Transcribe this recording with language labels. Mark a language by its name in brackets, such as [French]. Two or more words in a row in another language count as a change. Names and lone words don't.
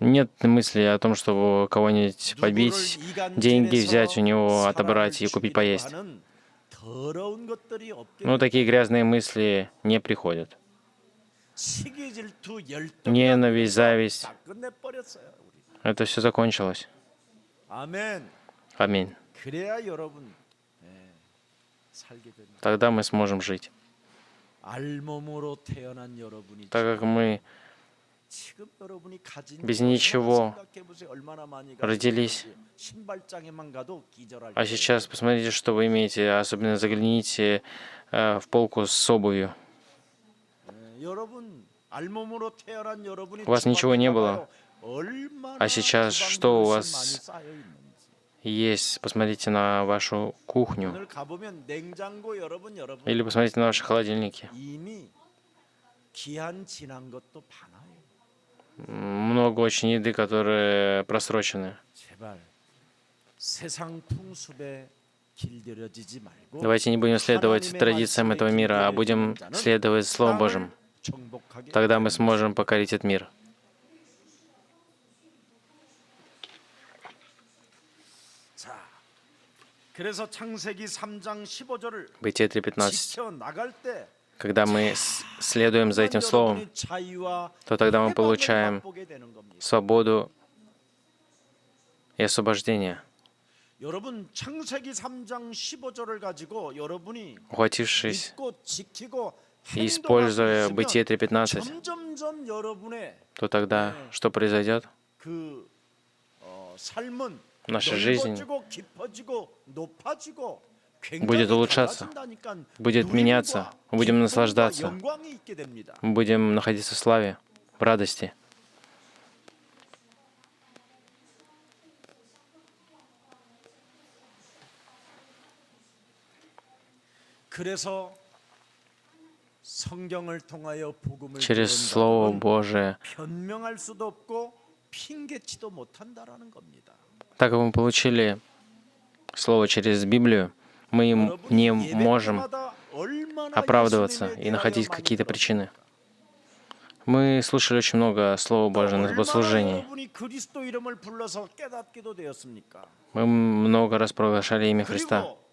[Russian] Нет мысли о том, чтобы кого-нибудь побить, деньги взять у него, отобрать и купить поесть. [Korean] 더러운 것들이 없게 [Russian] Ну, такие грязные мысли не приходят. [Korean] 시기 질투 [Russian] Ненависть, зависть. [Korean] 다 끝내버렸어요. 우리. [Russian] Это все закончилось. [Korean] 아멘. [Russian] Аминь. [Korean] 그래야 여러분 살게 됩니다. [Russian] Тогда мы сможем жить. [Korean] 알몸으로 태어난 여러분이 [Russian] Так как мы [Korean] 지금 여러분이 가진 [Russian] без [Korean] 거 [Russian] ничего [Korean] 생각해보세요. 얼마나 많이 [Russian] родились. [Korean] 가지고 신발장에만 가도 기절할 [Russian] А [Korean] 거예요. [Russian] сейчас посмотрите, что вы имеете. Особенно загляните в полку с обувью. [Korean] 여러분 알몸으로 태어난 여러분이 [Russian] У вас ничего не было. [Korean] 얼마나 [Russian] А сейчас [Korean] 지방 [Russian] что у [Korean] 그릇이 [Russian] вас [Korean] 많이 쌓여 있는지. [Russian] есть? Посмотрите на вашу кухню. [Korean] 오늘 가보면 냉장고 여러분 [Russian] Или посмотрите на ваши холодильники. [Korean] 이미 기한 지난 것도 많아요. [Russian] Много очень еды, которые просрочены. [Korean] 제발 세상 풍습에 길들여지지 말고 [Russian] Давайте не будем следовать традициям этого мира, а будем следовать Слову Божьему. [Korean] 정복하게. [Russian] Тогда мы сможем покорить этот мир. [Korean] 자, 그래서 창세기 3장 15절을 [Russian] Бытие 3:15. [Korean] 지켜 나갈 때 [Russian] Когда мы следуем за этим Словом, то тогда мы получаем свободу и освобождение. [Korean] 여러분 창세기 3장 15절을 가지고 여러분이 [Russian] Ухватившись [Korean] 믿고 지키고 [Russian] и используя Бытие [Korean] 행동하고 [Russian] 3:15, [Korean] 있으면 점점점 여러분의 [Russian] то тогда что произойдет? [Korean] 그 삶은 [Russian] Наша жизнь [Korean] 넓어지고 깊어지고 높아지고 [Russian] будет улучшаться, будет меняться, мы будем наслаждаться, [Korean] 영광이 있게 됩니다. [Russian] мы будем находиться в славе, в радости. [Korean] 그래서 성경을 통하여 복음을 [Russian] Через [Korean] 들은 [Russian] Слово [Korean] 자들은 [Russian] Божие, [Korean] 변명할 수도 없고 핑계치도 못한다라는 겁니다. [Russian] так как мы получили Слово через Библию, мы не можем оправдываться и находить какие-то причины. Мы слушали очень много Слова Божьего на богослужении. Мы много раз провозглашали имя Христа.